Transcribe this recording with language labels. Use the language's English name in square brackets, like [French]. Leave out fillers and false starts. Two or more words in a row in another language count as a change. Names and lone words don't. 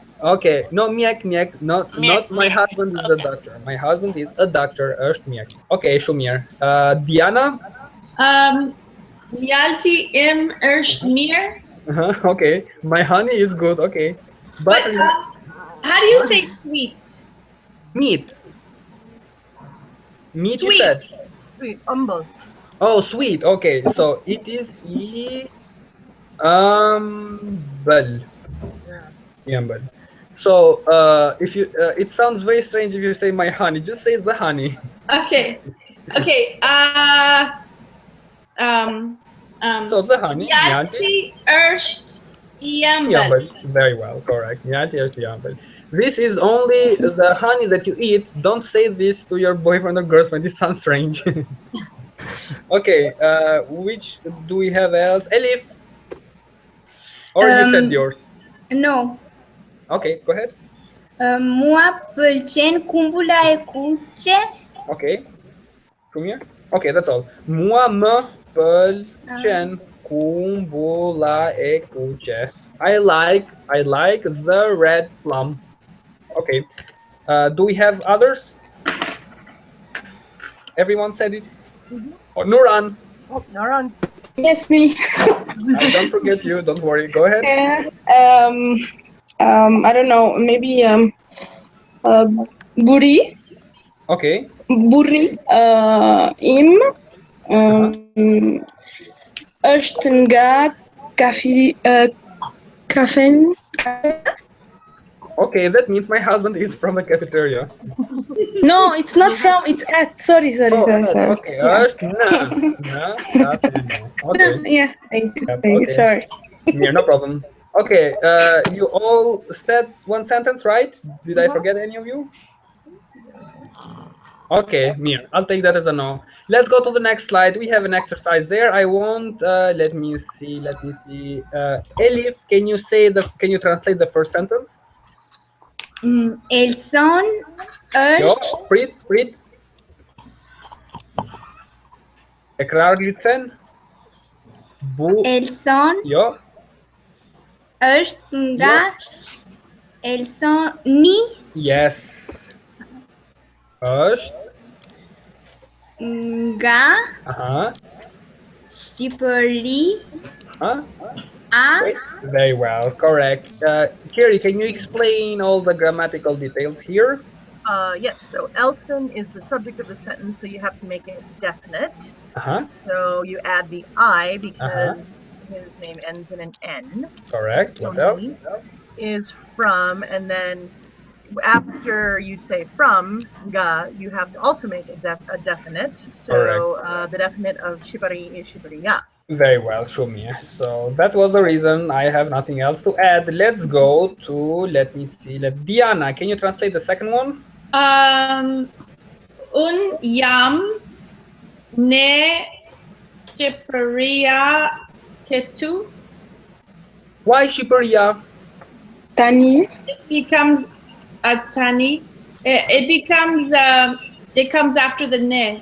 [English] Okay, no, mjek. Not my husband is a doctor. My husband is a doctor. [Albanian] Është mjek. [English] Okay, Shumir. [Albanian] Diana. Mjalti im është mirë. [English] Okay, my honey is good. Okay, but how do you say sweet? Meat. Meat. Sweet. You said. Sweet. Humble. Oh, sweet. Okay, so it is bal. Yeah. So if you, it sounds very strange if you say my honey. Just say the honey. Okay. So the honey. [Albanian] Mjalti është jambal. [English] Very well, correct. [Albanian] Mjalti është jambal. [English] This is only the honey that you eat. Don't say this to your boyfriend or girlfriend. It sounds strange. Okay, which do we have else? Elif? Or you said yours? No. Okay, go ahead. [Albanian] Mua pëlqen kumbula e kuqe. [English] Okay. Shumir? Okay, that's all. [Albanian] Mua më pëlqen kumbula e kuqe. [English] I like the red plum. Okay. Do we have others? Everyone said it? Oh, Nuran. Oh, Nuran. Yes, me. Don't forget you. Don't worry. Go ahead. I don't know. Maybe buri. Okay. [Albanian] Buri. Im. Është nga kafen. [English] Okay, that means my husband is from the cafeteria. No, it's not from. It's at. Sorry. Okay. Yeah. Okay. Yeah. Thank you. Sorry. Yeah, no problem. Okay. You all said one sentence, right? Did I forget any of you? Okay, Mir. I'll take that as a no. Let's go to the next slide. We have an exercise there. I want. Let me see. Elif, can you translate the first sentence? [Albanian] El son është. Prit. [Turkish] Tekrar lütfen. [Albanian] El son është nga. El son ni. [English] Yes. [Albanian] Është nga. Shqipëri. [English] Very well, correct. Kerry, can you explain all the grammatical details here? Yes, so Elson is the subject of the sentence, so you have to make it definite. So you add the I because his name ends in an N. Correct. What else? Is from, and then after you say from, ga, you have to also make a definite. So the definite of shibari is shibariya. Very well, Shumir. So that was the reason. I have nothing else to add. Let's go to, let me see. Diana, can you translate the second one? [Albanian] Un jam ne Shqipëria këtu. [English] Why Shqipëria? [Albanian] Tani. [English] It becomes a tani. It comes after the ne.